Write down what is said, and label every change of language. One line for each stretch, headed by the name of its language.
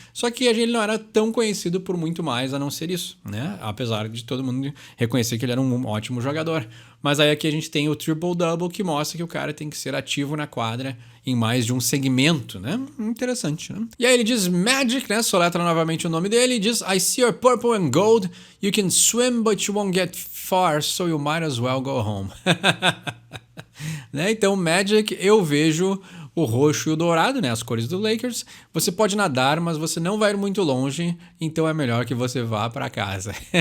Portuguese: Só que ele não era tão conhecido por muito mais a não ser isso, né? Apesar de todo mundo reconhecer que ele era um ótimo jogador. Mas aí aqui a gente tem o triple-double, que mostra que o cara tem que ser ativo na quadra em mais de um segmento, né? Interessante, né? E aí ele diz Magic, né? Soletra novamente o nome dele e diz
English: I see your purple and gold. You can swim, but you won't get far, so you might as well go home.
Portuguese: Né? Então, Magic, eu vejo o roxo e o dourado, né? As cores do Lakers. Você pode nadar, mas você não vai ir muito longe, então é melhor que você vá para casa.